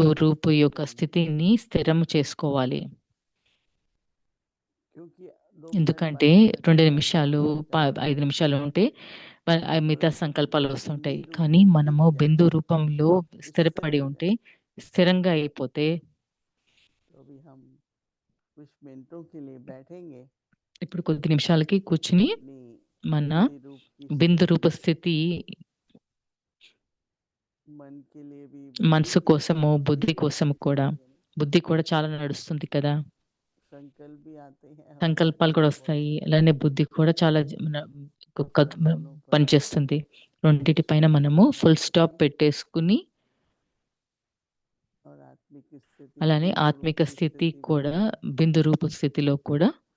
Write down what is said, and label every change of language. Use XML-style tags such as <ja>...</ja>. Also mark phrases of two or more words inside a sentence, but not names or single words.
<hi>स्थिति को</hi> <te>రూపు</te> <hi>स्थिर</hi> <te>యొక్క</te> <hi>करना.</hi> <te>స్థితిని స్థిరం చేసుకోవాలి.</te> <hi>क्योंकि 2 मिनट</hi> <te>ఎందుకంటే</te> <hi>बात करते 2 हैं</hi> <te>నిమిషాలు</te> <hi>संकल्प 5 आते</hi> <te>నిమిషాలు</te> <hi>हैं,</hi> <te>ఉంటే మిగతా</te> <hi>और</hi> <te>సంకల్పాలు</te> <hi>बिंदी</hi> <te>వస్తుంటాయి.</te> <hi>रूप</hi> <te>కానీ</te> <hi>में</hi> <te>మనము</te> <hi>टिक</hi> <te>బిందు</te> <hi>जाए,</hi> <te>రూపంలో</te> <hi>स्थिर</hi> <te>స్థిరపడి</te> <hi>हो</hi> <te>ఉంటే,</te> <hi>जाए.</hi> <te>స్థిరంగా అయిపోతే,</te> <hi>तो अभी हम कुछ मिनटों के लिए बैठेंगे</hi> <te>ఇప్పుడు కొద్ది నిమిషాలకి కూర్చుని</te> <hi>अपनी</hi> <te>మన</te> <hi>बिंदी रूप की</hi> <te>బిందు</te> <hi>स्थिति,</hi> <te>రూప స్థితి</te> <hi>मन के लिए भी, बुद्धि</hi> <te>మనసు</te> <hi>के</hi> <te>కోసము,</te> <hi>लिए</hi> <te>బుద్ధి</te> <hi>भी</hi> <te>కోసం కూడా, బుద్ధి కూడా చాలా నడుస్తుంది కదా.</te> <hi>संकल्प भी आते हैं और</hi> <te>సంకల్పాలు</te> <hi>बुद्धि</hi> <te>కూడా</te> <hi>भी बहुत</hi> <te>వస్తాయి,</te> <hi>चलती</hi> <te>అలానే</te> <hi>है.</hi> <te>బుద్ధి కూడా చాలా</te> <hi>दोनों पर</hi> <te>పనిచేస్తుంది. రెండిటి పైన మనము</te> <en>full stop</en> <te>పెట్టేసుకుని,</te> <hi>और आत्मिक स्थिति,</hi> <te>అలానే</te> <hi>बिंदु रूप</hi> <te>ఆత్మిక</te> <hi>की</hi> <te>స్థితి</te> <hi>स्थिति में</hi> <te>కూడా బిందు రూప స్థితిలో కూడా</te>